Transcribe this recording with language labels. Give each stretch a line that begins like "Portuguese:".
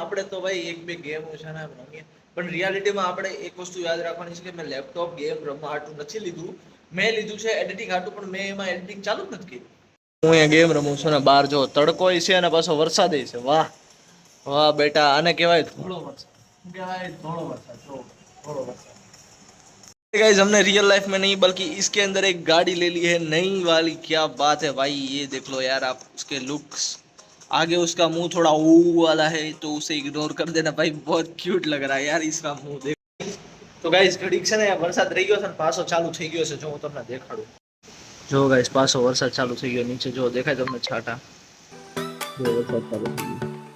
Gujarati: આપણે તો ભાઈ એક બે ગેમ છે ને રમીએ, પણ રિયાલિટીમાં આપણે એક વસ્તુ યાદ રાખવાની છે કે મેં લેપટોપ ગેમ રમવા હાટું નથી લીધું, મેં લીધું છે એડિટિંગ હાટું, પણ મેં એમાં એડિટિંગ ચાલુ જ નથી કર્યું. હું અહીંયા ગેમ રમું છું ને બહાર જો તડકોય છે અને પાછો વરસાદ છે. વાહ વાહ બેટા, આને કહેવાય થોડો વરસાદ, કહેવાય થોડો વરસાદ, થોડો वरसाद।
Hindi: गाइस हमने रियल लाइफ में नहीं बल्कि इसके अंदर एक गाड़ी ले ली है नई वाली। क्या बात है भाई, ये देख लो यार आप उसके लुक्स, आगे उसका मुंह थोड़ा ऊ वाला है तो उसे इग्नोर कर देना भाई, बहुत क्यूट लग रहा है यार इसका मुंह देख। तो गाइस
Gujarati: घડીક છે ને વરસાદ રહી ગયો છે ને પાછો ચાલુ થઈ ગયો છે, જો હું તમને દેખાડું. જો ગાइस પાછો વરસાદ ચાલુ થઈ ગયો, નીચે જો દેખાય તમને છાટા, જો વરસાદ ચાલુ થઈ ગયો.